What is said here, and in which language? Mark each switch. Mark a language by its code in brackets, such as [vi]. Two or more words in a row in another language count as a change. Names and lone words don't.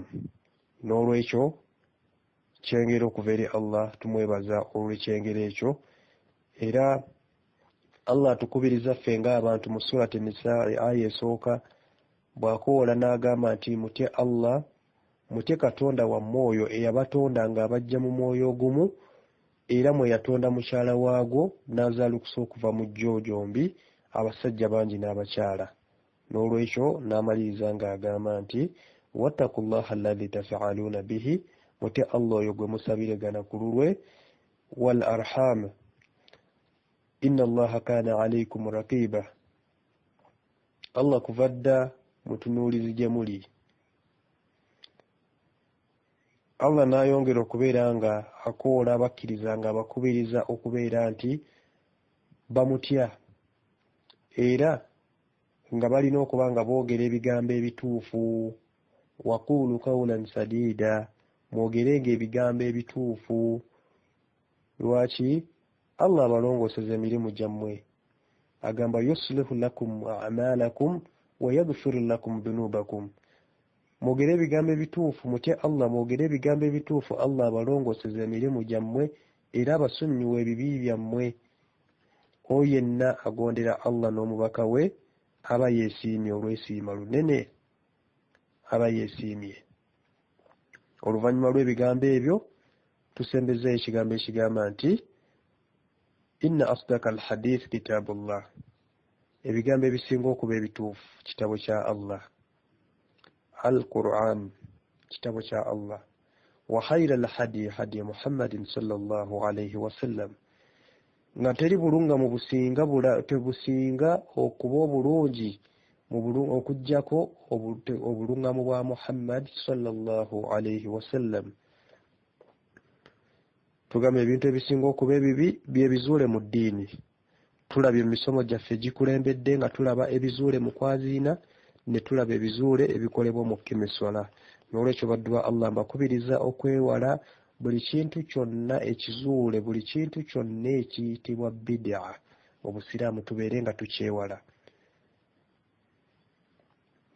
[lg] N'olwekyo kyengera okuva eri Allah, tumwebaza olw'ekyengera ekyo, era Allah atukubiriza ffe ng'abantu mu surati Nisaa aya esooka bw'akoola n'agamba nti mutye Allah, mutye Katonda wammwe oyo eyabatonda ng'abajja mu mwoyo ogumu era mwe yatonda mukyala waagwo n'azaalukusa okuva mu jjo gyombi abasajja bangi n'abakyala. N'olwekyo n'amaliriza ng'agamba nti [ar] واتقوا الله الذي تساءلون به, [lg] mutye Allah oyo gwe musabiregana ku lulwe, [ar] والأرحام إن الله كان عليكم رقيبا, [lg] Allah kuva dda mutunuulizi gye muli. Allah n'ayongera okubeera nga akoola abakkiriza nga abakubiriza okubeera nti bamutya era nga balina okuba nga boogera ebigambo ebituufu. [ar] وقولوا قولا سديدا, [lg] mwogerenga ebigambo ebituufu. Lwaki? Allah abalongooseza emirimu gyammwe, agamba [ar] يصلح لكم أعمالكم ويغفر لكم ذنوبكم. [lg] Mwogere ebigambo ebituufu, mutye Allah, mwogere ebigambo ebituufu, Allah abalongooseza emirimu gyammwe era abasonyiwa ebibi byammwe. Oyo yenna agondera Allah n'omubaka we aba yeesiimye olw'esiima lunene, aba yeesiimye. Oluvannyuma lw'ebigambo ebyo tusembezeeyo ekigambo ekigamba nti [ar] إن أصدق الحديث كتاب الله, [lg] ebigambo ebisinga okuba ebituufu kitabo kya Allah, Al-Quran kitabo kya Allah, [ar] وخير الهدي هدي محمد صلى الله عليه وسلم, [lg] nga teri bulungamu tebusinga okuba obulungi okuggyako obulungamu bwa Muhammad [ar] صلى الله عليه وسلم. [lg] Tugamba ebintu ebisinga okuba ebibi byebizuule mu ddiini. Tulabye mu misomo gyaffe gikulembedde nga tulaba ebizuule mu kwaziina ne tulaba ebizuule ebikolebwa mu kemiswala. N'olwekyo baddwa Allah mbakubiriza okwewala buli kintu kyonna ekizuule, buli kintu kyonna ekiyitibwa bid'a mu busiraamu tubeere nga tukyewala.